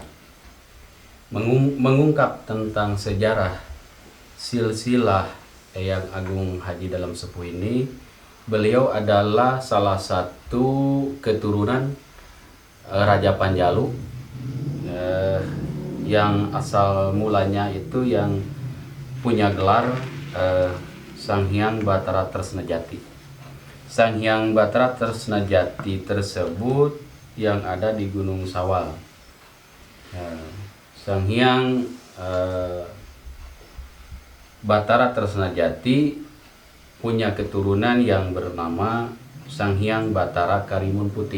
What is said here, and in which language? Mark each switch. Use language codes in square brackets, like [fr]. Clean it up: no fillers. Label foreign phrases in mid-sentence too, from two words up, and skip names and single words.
[id] Mengungkap tentang sejarah silsilah Eyang Agung Haji Dalam Sepuh ini, beliau adalah salah satu keturunan Raja Panjalu yang asal mulanya itu yang punya gelar Sang Hyang Batara Tresna Jati. Sang Hyang Batara Tresna Jati tersebut yang ada di Gunung Sawal. Sang Hyang Batara Tresna Jati punya keturunan yang bernama Sang Hyang Batara Karimun Putih.